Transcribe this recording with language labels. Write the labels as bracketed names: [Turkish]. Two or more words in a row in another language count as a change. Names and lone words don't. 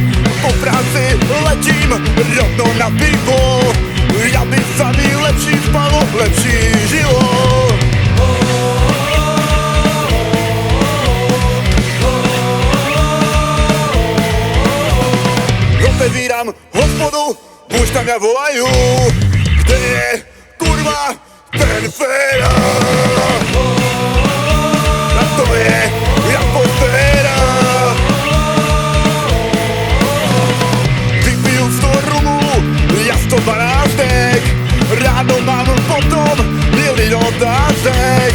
[Slovak] Po práci letím rovno na pivo, aby sa mi [Czech] lepší spalo, lepší žilo. Otevírám hospodu, už tam [Slovak] ja volajú, [Czech] kde je kurva ten Féra? A to je atmosféra. Vypiju 100 rumu, ja 112, ráno mám potom milión otázek.